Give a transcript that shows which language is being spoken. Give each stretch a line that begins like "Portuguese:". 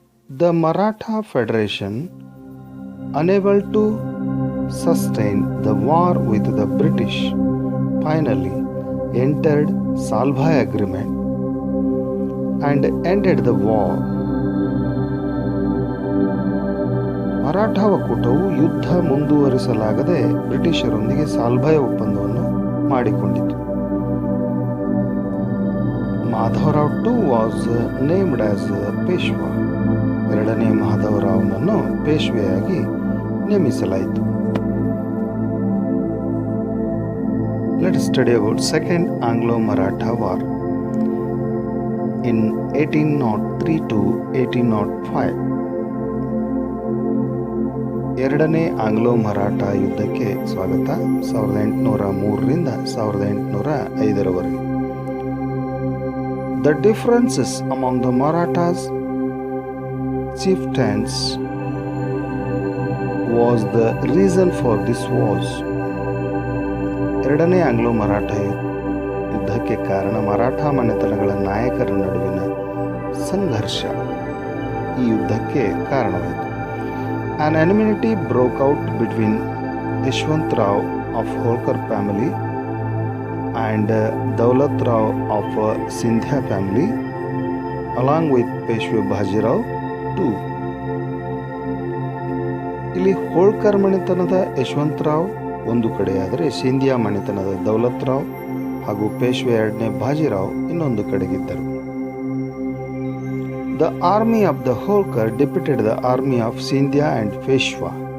English: The Maratha Federation, unable to sustain the war with the British, finally entered Salbhai Agreement and ended the war.
Kannada: Maratha ಒಕ್ಕೂಟವು ಯುದ್ಧ ಮುಂದುವರಿಸಲಾಗದೆ ಬ್ರಿಟಿಷರೊಂದಿಗೆ ಸಾಲ್ಭಾಯ್ ಒಪ್ಪಂದವನ್ನು ಮಾಡಿಕೊಂಡಿತು.
English: Madhavrao two was named as Peshwa.
Kannada: ಎರಡನೇ ಮಾಧವರಾವ್ನನ್ನು ಪೇಶ್ವೆಯಾಗಿ ನೇಮಿಸಲಾಯಿತು.
English: Let us study about Second Anglo-Maratha War. In 1803 to 1805,
Kannada: ಎರಡನೇ Anglo Maratha ಯುದ್ಧಕ್ಕೆ ಸ್ವಾಗತ. 1803ರಿಂದ 1805ರವರೆಗೆ.
English: The differences among the Marathas chieftains was the reason for this wars.
Kannada: ಎರಡನೇ Anglo Maratha ಯುದ್ಧಕ್ಕೆ ಕಾರಣ ಮರಾಠ ಮನೆತನಗಳ ನಾಯಕರ ನಡುವಿನ ಸಂಘರ್ಷ ಈ ಯುದ್ಧಕ್ಕೆ ಕಾರಣವಾಯಿತು.
English: An enmity broke out between Yashwantrao of Holkar family and Daulat Rao of Sindhya family along with Peshwa Bajirao too.
Kannada: ಇಲ್ಲಿ ಹೋಳ್ಕರ್ ಮನೆತನದ ಯಶವಂತರಾವ್ ಒಂದು ಕಡೆಯಾದರೆ ಸಿಂಧಿಯಾ ಮನೆತನದ ದೌಲತ್ ರಾವ್ ಹಾಗೂ ಪೇಶ್ವೆ ಎರಡನೇ ಬಾಜಿರಾವ್ ಇನ್ನೊಂದು ಕಡೆಗಿದ್ದರು.
English: The army of the Holkar defeated the army of Sindhya and Peshwa.